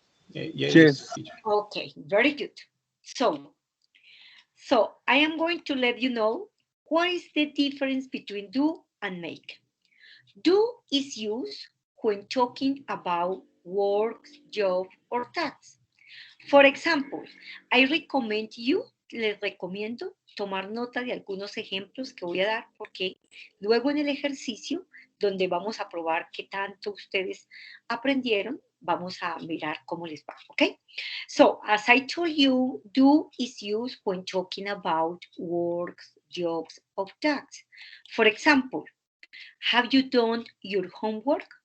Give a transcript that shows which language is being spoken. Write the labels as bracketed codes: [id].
[en] Yes. Okay, very good. So I am going to let you know what is the difference between do and make. Do is used when talking about work, job, or tasks. For example, I recommend you, [es] les recomiendo tomar nota de algunos ejemplos que voy a dar porque luego en el ejercicio donde vamos a probar qué tanto ustedes aprendieron, vamos a mirar cómo les va, ¿ok? [en] So, as I told you, do is used when talking about works, jobs, or tasks. For example, have you done your homework?